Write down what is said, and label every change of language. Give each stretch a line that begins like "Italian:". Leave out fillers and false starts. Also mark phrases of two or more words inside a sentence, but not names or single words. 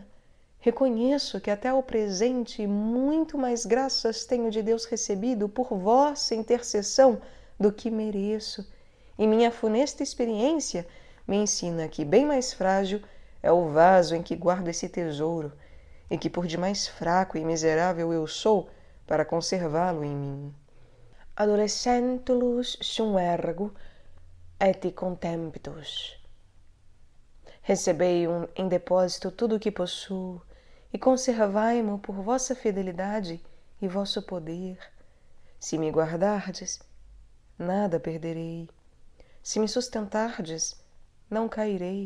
Portuguese: reconheço que até ao presente muito mais graças tenho de Deus recebido por vossa intercessão do que mereço, e minha funesta experiência me ensina que bem mais frágil é o vaso em que guardo esse tesouro, e que por de mais fraco e miserável eu sou para conservá-lo em mim.
Latin: Adolescentulus sum ergo et contemptus.
Portuguese: Recebei em depósito tudo o que possuo e conservai-mo por vossa fidelidade e vosso poder. Se me guardardes, nada perderei. Se me sustentardes, não cairei.